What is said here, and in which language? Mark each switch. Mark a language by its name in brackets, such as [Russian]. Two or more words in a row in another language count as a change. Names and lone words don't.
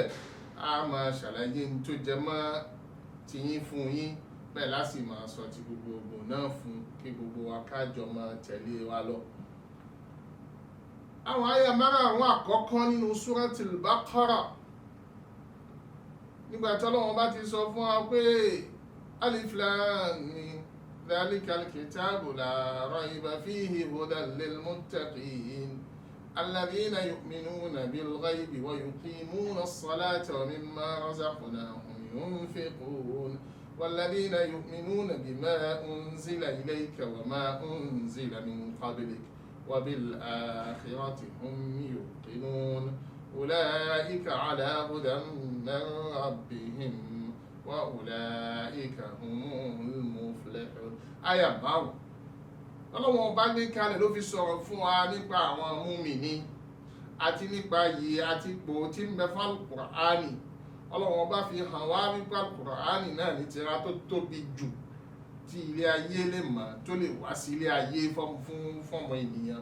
[Yoruba] A máa ṣàlàyé ní tó jẹ mọ́ tiyín fún yín, bẹ́ẹ̀ láti máa sọ ti gbogbogbò náà fún kí gbogbo wa kájọ máa tẹ̀lé wa lọ. Àwọn àyà márààrún àkọ́kọ́ nínú Suratul Baqara, nígbà tí Ọlọ́run bá ti sọ fún wa pé [Arabic] الم ذلك الكتاب لا ريب فيه هدى للمتقين الذين يؤمنون بالغيب ويقيمون الصلاة ومما رزقناهم ينفقون والذين يؤمنون بما أنزل إليك وما أنزل من قبلك وبالآخرة هم يوقنون أولئك على هدى من ربهم وأولئك هم المفلحون. [Yoruba] Àyà 5 Ọlọ́run bá gbé kalẹ̀ ló fi sọ̀rọ̀ fún wa nípa àwọn mùmínì àti nípa yìí àti ipò tí ń bẹ fún Al-Qur'ani. Ọlọ́run bá fi hàn wá nípa Al-Qur'ani náà ní tírà tó tóbi jù tí ilé ayé lè mọ̀, tó lè wá sí ilé ayé fọ́mọ ènìyàn.